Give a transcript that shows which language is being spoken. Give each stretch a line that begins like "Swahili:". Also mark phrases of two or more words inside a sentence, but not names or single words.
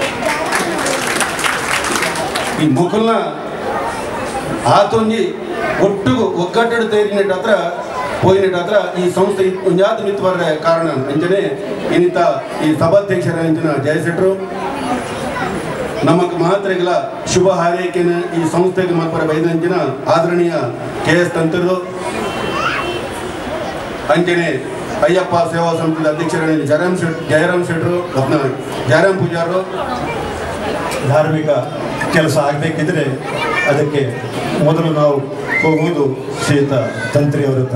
Tulu: ಈ ಮುಖಲ್ನ ಆತೊಂಜಿ ಒಟ್ಟಿಗೂ ಒಗ್ಗಟ್ಟು ತೇರಿನಟ್ ಹತ್ರ ಹೋಗಿನಟ್ ಹತ್ರ ಈ ಸಂಸ್ಥೆ ಒಂಜಾತ ನಿಂತು ಬರ ಕಾರಣ ಅಂಚನೆ ಇನ್ನಿತ ಈ ಸಭಾಧ್ಯಕ್ಷರ ಅಂಚಿನ ಜಯ ಶೆಟ್ರು ನಮಗೆ ಮಾತ್ರೆಗಳ ಶುಭ ಹಾರೈಕೆನ ಈ ಸಂಸ್ಥೆಗೆ ಮಲ್ಪರ ಬೈದಂಚಿನ ಆದರಣೀಯ KS ತಂತ್ರರು ಅಂಚನೆ ಅಯ್ಯಪ್ಪ ಸೇವಾ ಸಮಿತಿಯ ಅಧ್ಯಕ್ಷರಾದ ಜಯರಾಮ್ ಶೆಟ್ರು ಜಯರಾಮ್ ಪೂಜಾರು.
Kannada: ಧಾರ್ಮಿಕ ಕೆಲಸ ಆಗಬೇಕಿದ್ರೆ ಅದಕ್ಕೆ ಮೊದಲು ನಾವು ಹೋಗುವುದು ಶ್ರೀಯುತ ತಂತ್ರಿಯವರ ಹತ್ರ.